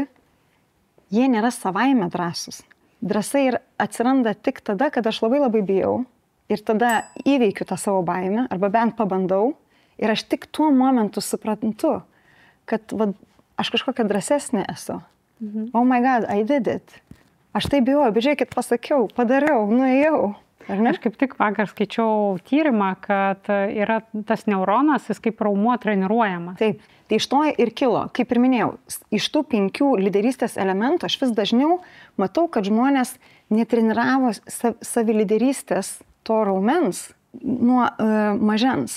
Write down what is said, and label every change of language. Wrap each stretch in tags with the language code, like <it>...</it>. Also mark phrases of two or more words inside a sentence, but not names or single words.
<lt>Jie nėra savaime drąsūs. Drąsa atsiranda tik tada, kad aš labai labai bijau. ir tada įveikiu tą savo baimę, arba bent pabandau, ir aš tik tuo momentu suprantu, kad aš kažkokia drąsesnė esu.</lt> <en>Oh my God, I did it.</en> <lt>Aš tai bijau, bet žiūrėkit, pasakiau, padariau, nuėjau. Aš kaip tik vakar skaičiau tyrimą, kad yra tas neuronas, jis kaip raumuo treniruojamas. Taip, tai iš to ir kilo, kaip ir minėjau, iš tų 5 lyderystės elementų aš vis dažniau matau, kad žmonės netreniravo saviliderystės to raumens nuo mažens.</lt>